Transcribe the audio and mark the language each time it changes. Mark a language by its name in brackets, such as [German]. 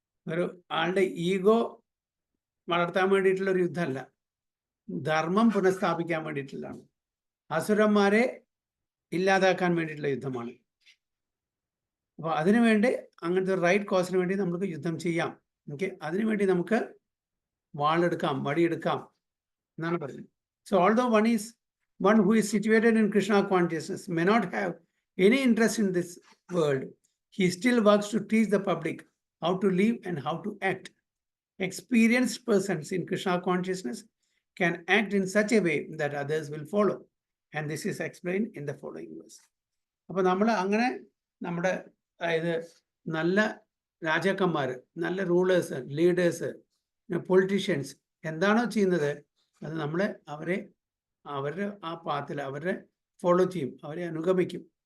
[Malayalam] ഒരു ആളുടെ ഈഗോ വളർത്താൻ വേണ്ടിയിട്ടുള്ള ഒരു യുദ്ധമല്ല, ധർമ്മം പുനഃസ്ഥാപിക്കാൻ വേണ്ടിയിട്ടുള്ളതാണ്. അസുരന്മാരെ ഇല്ലാതാക്കാൻ വേണ്ടിയിട്ടുള്ള യുദ്ധമാണ്. അപ്പോൾ അതിനുവേണ്ടി അങ്ങനത്തെ ഒരു റൈറ്റ് കോസിന് വേണ്ടി നമുക്ക് യുദ്ധം ചെയ്യാം. അതിനുവേണ്ടി നമുക്ക് വാളെടുക്കാം, വടിയെടുക്കാം എന്നാണ് പറയുന്നത്. [English] So although one who is situated in Krishna consciousness may not have any interest in this world, he still works to teach the public how to live and how to act. Experienced persons in Krishna consciousness can act in such a way that others will follow, and this is explained in the following verse. [Malayalam] അപ്പോൾ നമ്മൾ അങ്ങനെ നമ്മുടെ, അതായത് നല്ല രാജാക്കന്മാർ, നല്ല rulers, leaders, politicians എന്താണോ ചെയ്യുന്നത് അത് നമ്മളെ അവരുടെ ആ പാത്തിൽ അവരെ ഫോളോ ചെയ്യും, അവരെ അനുഗമിക്കും.